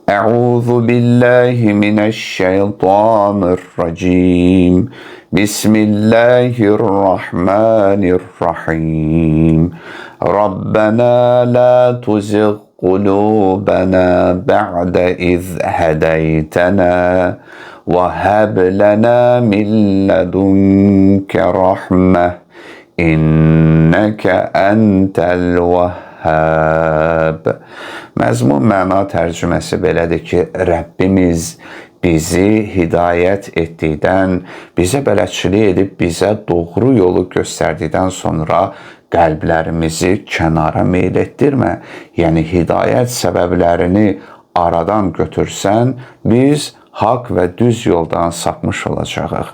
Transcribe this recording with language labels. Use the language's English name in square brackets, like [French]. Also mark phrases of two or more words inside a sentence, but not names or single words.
[Arabic] أعوذ بالله من الشيطان الرجيم. Bismillahirrahmanirrahim. ربنا لا تزغ قلوبنا بعد إذ هديتنا وهب لنا من لدنك رحمة إنك أنت الوهاب. [Azerbaijani] Məzmun məna tərcüməsi belədir ki, Rəbbimiz bizi hidayət etdikdən, bizə bələdçilik edib, bizə doğru yolu göstərdikdən sonra qəlblərimizi kənara meyl etdirmə. Yəni, hidayət səbəblərini aradan götürsən, biz haqq və düz yoldan sapmış olacağıq.